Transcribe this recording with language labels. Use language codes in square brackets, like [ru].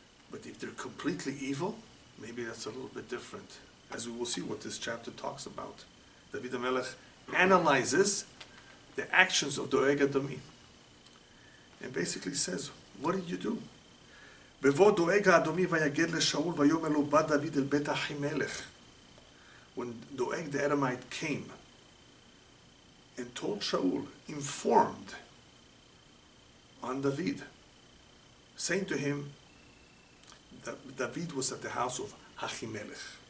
[en] But if they're completely evil, maybe that's a little bit different, as we will see what this chapter talks about. David HaMelech analyzes the actions of Doeg Adomi and basically says, what did you do? [he] בבוא דואג האדומי ויגד לשאול ויאמר לו בא דוד אל בית אחימלך. [en] When Doeg the Edomite came and told Shaul, informed on David, saying to him that David was at the house of Achimelech.